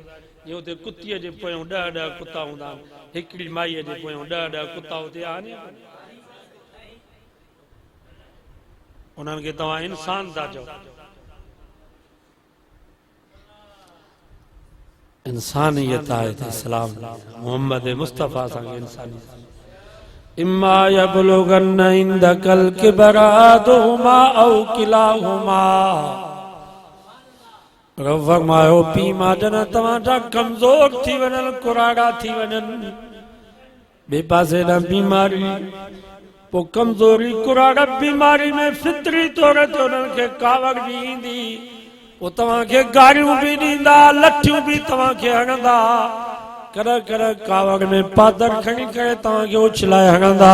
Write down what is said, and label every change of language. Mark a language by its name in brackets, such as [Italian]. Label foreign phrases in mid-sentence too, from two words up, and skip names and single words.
[Sindhi] जीअं हुते कुतीअ जे पोयां 10 कुता हूंदा आहिनि, हिकिड़ी माईअ जे पोयां 10 कुता हुते आहिनि। उन्हनि खे तव्हां इंसान था चओ? इंसानियत आहे त इस्लाम। मोहम्मद मुस्तफ़ा सां इंसानियत। [Arabic] إما يبلغن عندك الكبر أحدهما أو كلاهما. [Sindhi] रब फरमायो पीउ मां जॾहिं तव्हांजा कमज़ोर थी वञनि, कुराड़ा थी वञनि, ॿिए पासे ॾांहुं बीमारी, पोइ कमज़ोरी कुराड़ा बीमारी में फितरी तौर ते उन्हनि खे कावड़ बि ईंदी, वो तव्हांखे गारियूं बि ॾींदा, लठियूं बि तव्हांखे हणंदा, कॾहिं कॾहिं कावड़ में पादर खणी करे तव्हांखे उछलाए हणंदा।